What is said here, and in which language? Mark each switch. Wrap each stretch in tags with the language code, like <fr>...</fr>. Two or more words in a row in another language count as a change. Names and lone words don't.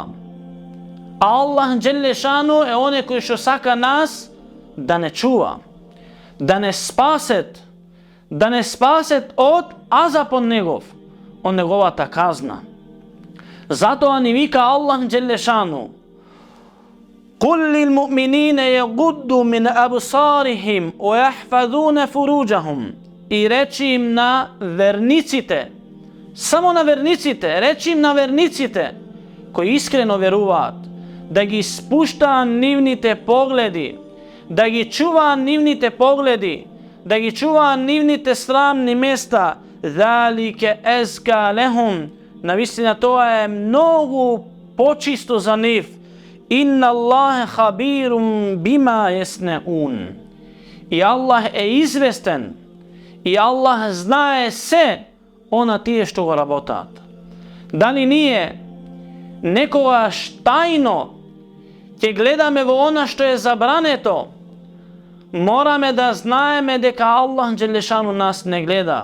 <mk>А</mk> <ar>الله جل شأنه</ar> <mk>е оне кој што сака нас да не чува, да не спасет од азапот негов, од неговата казна. Затоа ни вика</mk> <ar>الله جل شأنه: قل للمؤمنين يغضوا من أبصارهم ويحفظون فروجهم.</ar> <mk>И речи им на верниците, само на верниците, речи им на верниците кои искрено веруваат, да ги спуштаа нивните погледи, да ги чуваа нивните погледи, да ги чуваа нивните срамни места.</mk> <ar>ذلك أزكى لهم.</ar> <mk>Навистина тоа е многу почисто за нив.</mk> <ar>إن الله خبير بما يصنعون.</ar> <mk>И Аллах е известен, и Аллах знае се она тие што го работат. Дали ние некогаш тајно ќе гледаме во она што е забрането, мораме да знаеме дека</mk> <ar>الله جل شأنه</ar> <mk>нас не гледа.</mk>